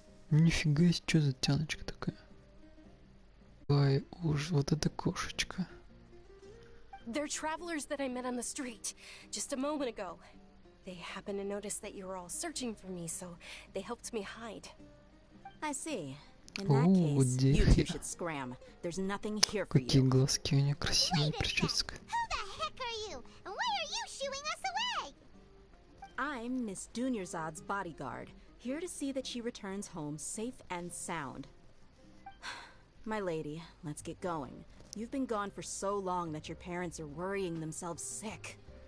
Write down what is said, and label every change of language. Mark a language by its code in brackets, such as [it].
[ru] Нифига себе, что за тяночка такая? Ой, уж вот эта кошечка. [en] They're travelers that I met on the street just a moment ago. They happened to notice that you were all searching for me, so they helped me hide. I see. In that case, you two should scram. There's nothing here for you. [ru] Какие глазки у нее красивые, прическа. [en] Who the heck are you? And why are you shooing us away? I'm Miss Dunyarzad's bodyguard, here to see that she returns home safe and sound. My lady, let's get going. You've been gone for so long that your parents are worrying themselves sick.